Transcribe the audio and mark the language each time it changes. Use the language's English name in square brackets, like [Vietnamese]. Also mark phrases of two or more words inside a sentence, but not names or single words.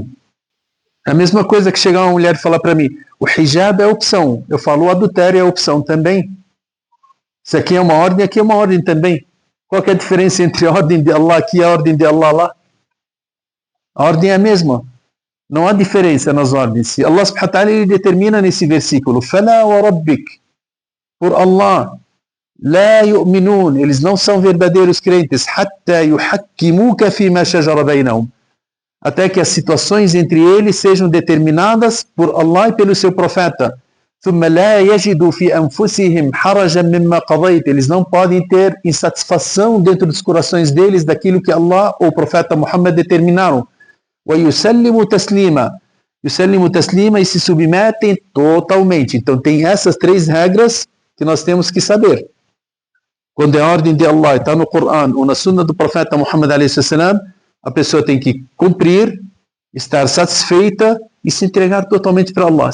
[Portuguese] É a mesma coisa que chegar uma mulher e falar para mim, o hijab é opção. Eu falo, o adultério é opção também. Se aqui é uma ordem, aqui é uma ordem também. Qual que é a diferença entre a ordem de Allah aqui e a ordem de Allah lá? A ordem é a mesma. Não há diferença nas ordens. Allah [Arabic] سبحانه وتعالى [Portuguese] ele determina nesse versículo, [Arabic] فَلَا وَرَبِّكَ, [Portuguese] por Allah, [Arabic] لَا يُؤْمِنُونَ, [Portuguese] eles não são verdadeiros crentes, [Arabic] حَتَّى يُحَكِّمُوكَ فِيمَا شَجَرَ بَيْنَهُمْ, [Portuguese] até que as situações entre eles sejam determinadas por Allah e pelo seu profeta. [Arabic] ثُمَّ لَا يَجِدُوا فِي أَنفُسِهِمْ حَرَجًا مِمَّا قَضَيْتَ, [Portuguese] eles não podem ter insatisfação dentro dos corações deles daquilo que Allah ou o profeta Muhammad determinaram. [Arabic] وَيُسَلِّمُ تَسْلِيمًا, يُسَلِّمُ تَسْلِيمًا, [Portuguese] e se submetem totalmente. Então tem essas três regras que nós temos que saber. Quando é a ordem de Allah, está no Corão ou na Sunna do profeta Muhammad a.s., a pessoa tem que cumprir, estar satisfeita e se entregar totalmente para Allah.